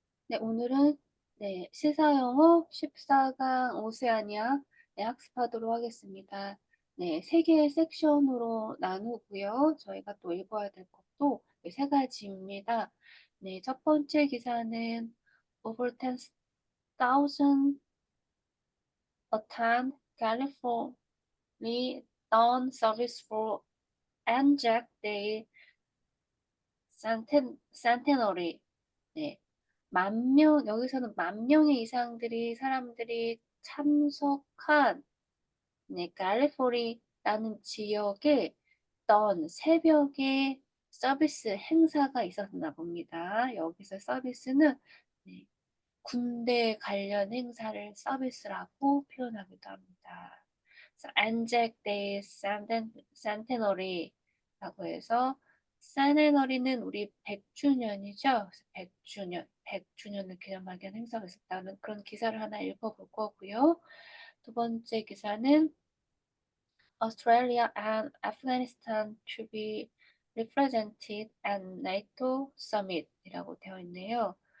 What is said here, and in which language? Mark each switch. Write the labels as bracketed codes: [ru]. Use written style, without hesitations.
[ko] 네, 오늘은 시사영어 14강 오세아니아 학습하도록 하겠습니다. 네, 세 개의 섹션으로 나누고요. 저희가 또 읽어야 될 것도 세 가지입니다. 네, 첫 번째 기사는 [en] Over 10,000 attend California dawn service for Anzac Day Centenary. [ko] 네, 여기서는 만 명의 이상들이 사람들이 참석한 캘리포니아라는 지역에 새벽에 서비스 행사가 있었나 봅니다. 여기서 서비스는 네, 군대 관련 행사를 서비스라고 표현하기도 합니다. 그래서 안잭 데이 센테너리라고 해서 센테너리는 우리 100주년이죠. 100주년을 기념하기 위한 행사가 있었다는 그런 기사를 하나 읽어볼 거고요. 두 번째 기사는 [en] Australia and Afghanistan to be represented at NATO summit이라고 [ko] 되어 있네요.